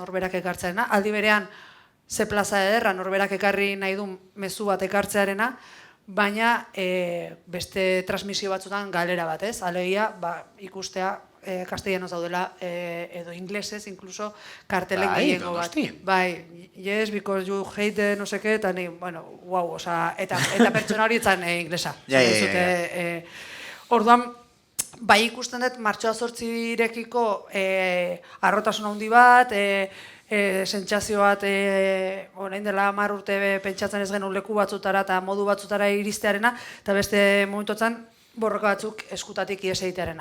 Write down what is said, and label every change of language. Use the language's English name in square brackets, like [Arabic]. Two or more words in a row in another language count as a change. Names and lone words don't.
[Basque] Norberak ekartzearena, aldi berean ze plaza ederra, norberak ekarri nahi du mezu bat ekartzearena, baina beste transmisio batzutan galera bat, ez? Alegia, ikustea castellanoz daudela edo inglesez, incluso kartelen gehiengo bat. Bai, [English] yes, because you hate [Spanish] no sé qué, [Basque] eta ni, bueno, wow, oza, eta pertsona hori etzan inglesa. Orduan, bai ikusten dut, martxoa 8-rekiko harrotasun handi bat, sentsazio bat orain dela 10 urte pentsatzen ez genuen leku batzutara eta modu batzutara iristearena, eta beste momentuetan borroka batzuk eskutatik ihes egitearena.